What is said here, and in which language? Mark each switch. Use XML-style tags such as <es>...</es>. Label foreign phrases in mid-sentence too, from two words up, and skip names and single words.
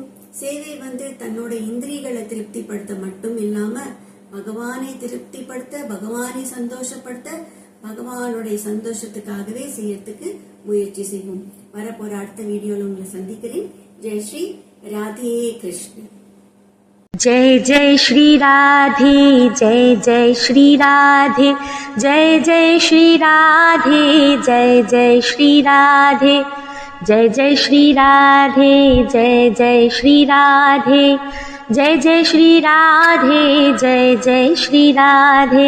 <ta>சேவை தன்னோட இந்திரியங்களை திருப்திப்படுத்த மட்டும் இல்லாம பகவானை திருப்திப்படுத்த, பகவானை சந்தோஷப்படுத்த, பகவானுடைய சந்தோஷத்துக்காகவே செய்யறதுக்கு முயற்சி செய்வோம். வரப்போற அடுத்த வீடியோல உங்களை சந்திக்கிறேன். ஜெய் ஸ்ரீ ராதே கிருஷ்ண.</ta> <hi>जय जय श्री राधे, जय जय श्री राधे, जय जय श्री राधे, जय जय श्री राधे, जय जय श्री राधे, जय जय श्री राधे, जय जय श्री राधे, जय जय श्री राधे,</hi>